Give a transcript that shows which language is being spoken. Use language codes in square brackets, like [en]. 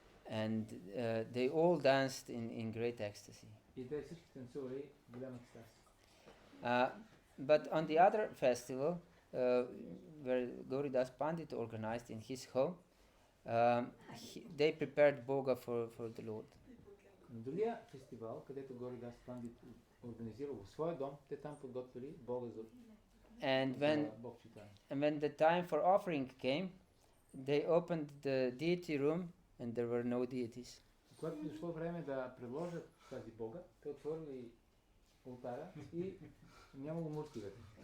[en] And they all danced in great ecstasy. [bg] И те всички танцували в голям екстаз. [en] But on the other festival, where Gauridas Pandit organized in his home, they prepared Bhoga for the Lord. [bg] На другия фестивал, където Gauridas Pandit организирал в своя дом, те там подготвили Бога за Бог Чайтания. [en] And when the time for offering came, they opened the deity room and there were no deities. [bg] Когато дошло време да предложат тази Бога, те отворили ултара и нямало мурти вътре.